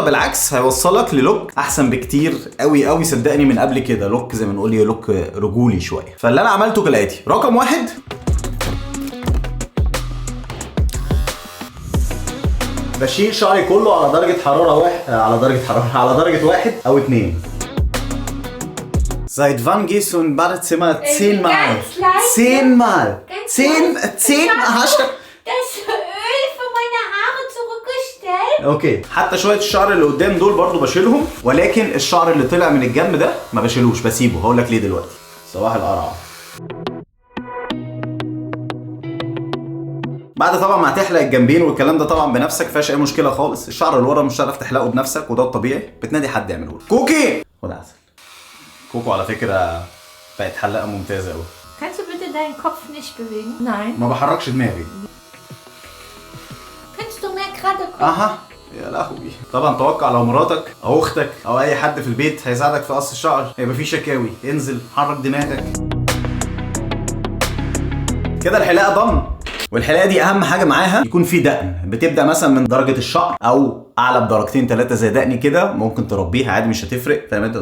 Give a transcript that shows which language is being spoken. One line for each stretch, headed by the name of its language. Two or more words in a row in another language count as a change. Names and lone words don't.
Arabic: بالعكس هيوصلك للوك احسن بكتير قوي قوي، صدقني، من قبل كده. لوك زي ما نقول لوك رجولي شويه. فاللي انا عملته كالاتي: رقم 1، بشيل شعري كله على درجة حرارة على درجة 1 أو 2.
German: Seit wann gehst du im Badezimmer 10 Mal? 10 Mal! 10 hast du... Das Öl für meine Haare zurückgestellt.
Arabic: اوكي، حتى شوية الشعر اللي قدام دول برضو بشيلهم، ولكن الشعر اللي طلع من الجنب ده ما بشيلوش، بسيبه. هقول لك ليه دلوقتي. صباح القرعة. بعد طبعا ما هتحلق الجنبين والكلام ده طبعا بنفسك، فيهاش اي مشكله خالص. الشعر اللي ورا مش هتعرف تحلقه بنفسك، وده الطبيعي، بتنادي حد يعمله لك. كوكي، خد عسل. كوكو على فكره بقت حلاقه ممتازه قوي.
German: Kannst du bitte deinen Kopf nicht bewegen? Nein.
Arabic: ما بحركش دماغي.
German: Kannst du mehr gerade gucken?
Arabic: اها يا لهوي. طبعا توقع لو مراتك او اختك او اي حد في البيت هيساعدك في قص الشعر هيبقى في شكاوي. انزل حرك دماغك كده. الحلاقه ضن. والحلاقه دي اهم حاجه معاها يكون في دقن. بتبدا مثلا من درجه الشعر او اعلى بدرجتين 3 زي دقني كده، ممكن تربيها عادي مش هتفرق، فاهم انت؟